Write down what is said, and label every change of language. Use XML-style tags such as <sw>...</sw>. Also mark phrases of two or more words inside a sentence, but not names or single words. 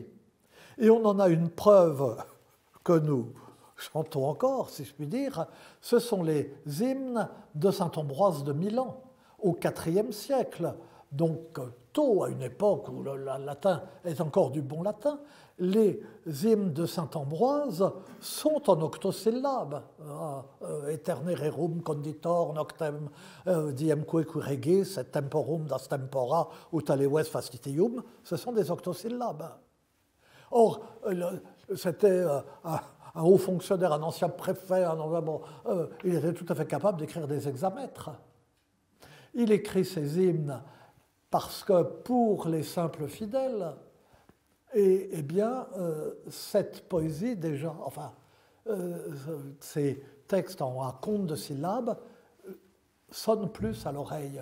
<fr>Et on en a une preuve que nous chantons encore, si je puis dire, ce sont les hymnes de saint Ambroise de Milan, au IVe siècle, donc tôt, à une époque où le latin est encore du bon latin. Les hymnes de saint Ambroise sont en octosyllabes.</fr> <la>Eterne rerum conditor noctem diemque regis et temporum das tempora ut aleves facitium.</la> <fr>Ce sont des octosyllabes. Or, c'était un haut fonctionnaire, un ancien préfet, il était tout à fait capable d'écrire des hexamètres. Il écrit ces hymnes parce que pour les simples fidèles, eh bien, cette poésie déjà, enfin, ces textes en compte de syllabes sonnent plus à l'oreille.</fr>